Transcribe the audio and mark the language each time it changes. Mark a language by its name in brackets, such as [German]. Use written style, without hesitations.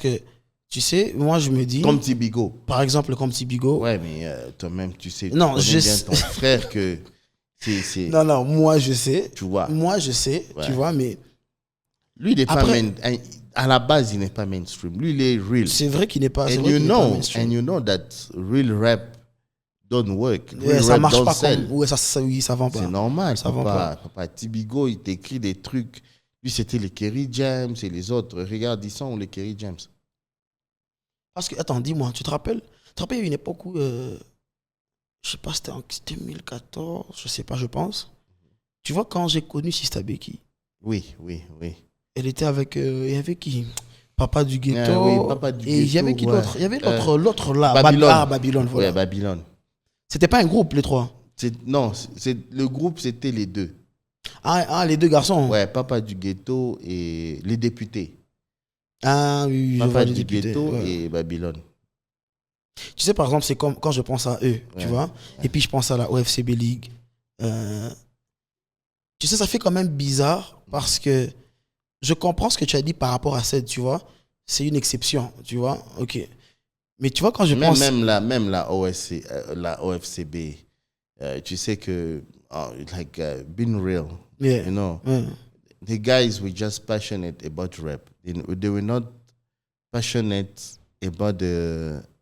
[French] que... Tu sais, moi je me dis... Comme Tibigo. Par exemple, comme Tibigo. Ouais, mais toi-même, tu sais. Non, je sais. Ton frère que c'est... Non, moi je sais. Tu vois. Moi je sais, tu vois, mais... Lui, il n'est pas à la base, il n'est pas mainstream. Lui, il est real. C'est vrai qu'il n'est pas, mainstream. [English] And you know that real rap don't work. [French] Real ça marche pas comme... Ouais, ça vend pas. C'est normal. Ça vend pas. Papa Tibigo, il t'écrit des trucs. Lui, c'était les Kerry James et les autres. Regarde, ils sont les Kerry James. Parce que, attends, dis-moi, tu te rappelles, il y a une époque où, je sais pas, c'était en 2014, je sais pas, je pense. Tu vois, quand j'ai connu Sista Becky. Oui. Elle était avec, il y avait qui? Papa du Ghetto. Papa du et il y avait qui d'autre? Il y avait l'autre là. Babylone, voilà. Ouais, Babylone. C'était pas un groupe, les trois? Non, le groupe, c'était les deux. Ah, les deux garçons? Ouais, Papa du Ghetto et les députés. Ah oui, Papa du Ghetto et Babylone. Tu sais, par exemple, c'est comme quand je pense à eux, tu vois, et puis je pense à la OFCB League. Tu sais, ça fait quand même bizarre parce que je comprends ce que tu as dit par rapport à cette, tu vois. C'est une exception, tu vois. Ok. Mais tu vois, quand je pense... Même la OFCB, tu sais que, [English] being real, you know, the guys were just passionate about rap. They were not passionate about the...